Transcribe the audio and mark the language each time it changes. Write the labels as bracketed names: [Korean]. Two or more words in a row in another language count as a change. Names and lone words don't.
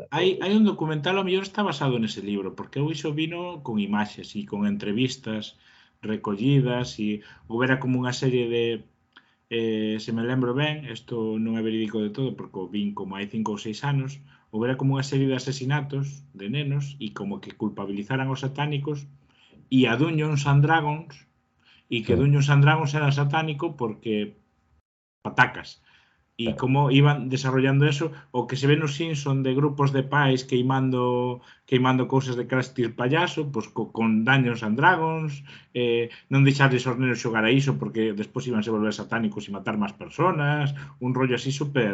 [Galician] Hai un documental, ao mellor está basado nese libro, porque eu iso vino con imaxes e con entrevistas recollidas e houbera como unha serie de se me lembro ben, isto non é verídico de todo porque o vin como hai 5 ou 6 anos, houbera como unha serie de asesinatos de nenos e como que culpabilizaran os satánicos e a Dungeons and Dragons e que Sí. Dungeons and Dragons era satánico porque patacas. E como iban desarrollando eso, o que se ve nos Simpson de grupos de pais queimando cousas de Krusty payaso, pois con Dungeons and Dragons, non deixarles aos nenos xogar a iso porque despois iban se volver satánicos e matar máis personas, un rollo así super